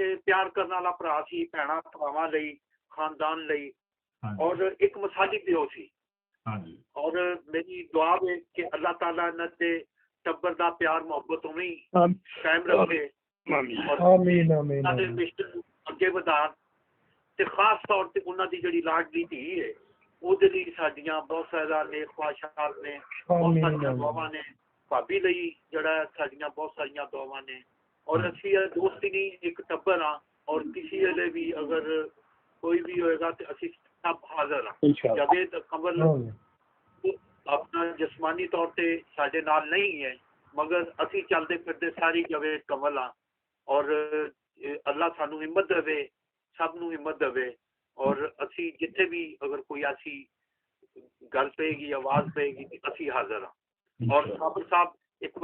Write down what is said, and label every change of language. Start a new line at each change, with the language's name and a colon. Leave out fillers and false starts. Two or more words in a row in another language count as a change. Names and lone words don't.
Punjabi: ਪਿਆਰ ਕਰਨੇ ਵਾਲਾ ਭਰਾ ਸੀ ਭੈਣਾਂ ਭਰਾਵਾਂ ਲਈ ਖ਼ਾਨਦਾਨ ਲਈ ਔਰ ਏਕ ਮਿਸਾਲੀ ਪਿਓ ਸੀ ਔਰ ਮੇਰੀ ਦੁਆ ਹੈ ਕਿ ਅੱਲਾਹ ਤਾਲਾ ਇਨ੍ਹਾਂ ਦੇ ਟੱਬਰ ਦਾ ਪਿਆਰ ਮੁਹੱਬਤ ਉਵੇਂ ਹੀ ਕਾਇਮ ਰੱਖੇ ਆਮੀਨ ਆਮੀਨ ਅੱਗੇ ਵਧਾਣ ਤੇ ਖ਼ਾਸ ਤੌਰ ਤੇ ਉਨ੍ਹਾਂ ਦੀ ਜਿਹੜੀ ਲਾਡਲੀ ਧੀ ਹੈ ਉਹਦੇ ਲਈ ਸਾਡੀਆਂ ਬਹੁਤ ਸਾਰਾ ਨੇਕ ख्वाहिशात ਨੇ ਬਹੁਤ ਸਾਰੀਆਂ ਦੁਆਵਾਂ ਨੇ ਭਾਬੀ ਲਈ ਜਿਹੜਾ ਸਾਡੀਆਂ ਬਹੁਤ ਸਾਰੀਆਂ ਦੁਆਵਾਂ ਨੇ ਔਰ ਅੱਛੀ ਦੋਸਤੀ ਨਹੀਂ ਏਕ ਟੱਬਰ ਹਾਂ ਔਰ ਕਿਸੀ ਵੇਲੇ ਭੀ ਅਗਰ ਕੋਈ ਭੀ ਹੋਏਗਾ ਤੋ ਅਸੀਂ ਸਭ ਹਾਜ਼ਿਰ ਹਾਂ ਜਾਵੇਦ ਕਮਲ ਅਪਣਾ ਜਿਸਮਾਨੀ ਤੌਰ ਪੇ ਸਾਡੇ ਨਾਲ ਨਹੀਂ ਹੈ ਮਗਰ ਅਸੀਂ ਚਲਤੇ ਫਿਰਤੇ ਸਾਰੀ ਜਾਵੇਦ ਕਮਲ ਹਾਂ ਔਰ ਅੱਲਾਹ ਸਾਨੂੰ ਹਿੰਮਤ ਦੇਵੇ ਸਭ ਨੂੰ ਹਿੰਮਤ ਦੇਵੇ ਔਰ ਅਸੀਂ ਜਿੱਥੇ ਭੀ ਅਗਰ ਕੋਈ ਐਸੀ ਗੱਲ ਪੇਗੀ ਆਵਾਜ਼ ਪੇਗੀ ਅਸੀਂ ਹਾਜ਼ਿਰ ਹਾਂ ਔਰ ਸਾਬਰ ਸਾਹਬ ਏਕ